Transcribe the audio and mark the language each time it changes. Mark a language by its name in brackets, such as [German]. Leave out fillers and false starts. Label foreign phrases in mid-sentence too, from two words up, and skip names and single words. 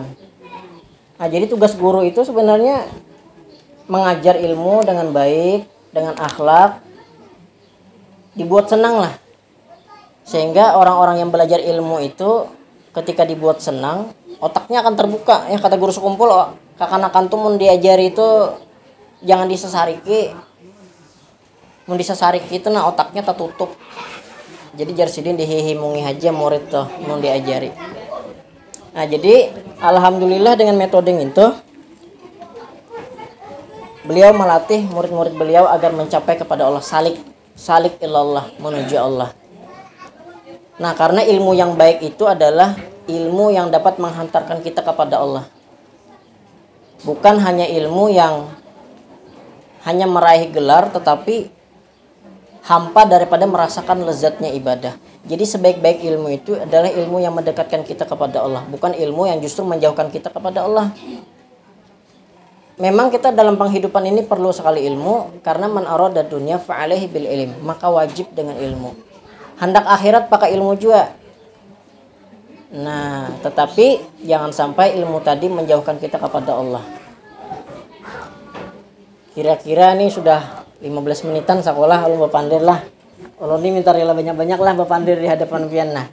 [Indonesian] Nah, jadi tugas guru itu sebenarnya mengajar ilmu dengan baik, dengan akhlak, dibuat senang lah. Sehingga orang-orang yang belajar ilmu itu ketika dibuat senang, otaknya akan terbuka. [Banjar] Ya kata guru sekumpul, kakanakan tuh mun diajari itu jangan disesariki. Mun disesariki itu nah otaknya tertutup. Jadi jarsidin dihihimungi aja murid tuh mun diajari. [Indonesian] Nah, jadi alhamdulillah dengan metode itu beliau melatih murid-murid beliau agar mencapai kepada Allah, [Arabic] سالك إلى الله, [Indonesian] menuju Allah. Nah, karena ilmu yang baik itu adalah ilmu yang dapat menghantarkan kita kepada Allah. Bukan hanya ilmu yang hanya meraih gelar tetapi hampa daripada merasakan lezatnya ibadah. Jadi sebaik-baik ilmu itu adalah ilmu yang mendekatkan kita kepada Allah, bukan ilmu yang justru menjauhkan kita kepada Allah. Memang kita dalam penghidupan ini perlu sekali ilmu, karena [Arabic] من أراد الدنيا فعليه بالعلم, [Indonesian] maka wajib dengan ilmu. Hendak akhirat pakai ilmu juga. Nah, tetapi jangan sampai ilmu tadi menjauhkan kita kepada Allah. [Banjar] Kira-kira ini sudah 15 menitan sekolah ulun bapandir lah. Ulun ini minta rela banyak-banyak lah bapandir di hadapan pian nah.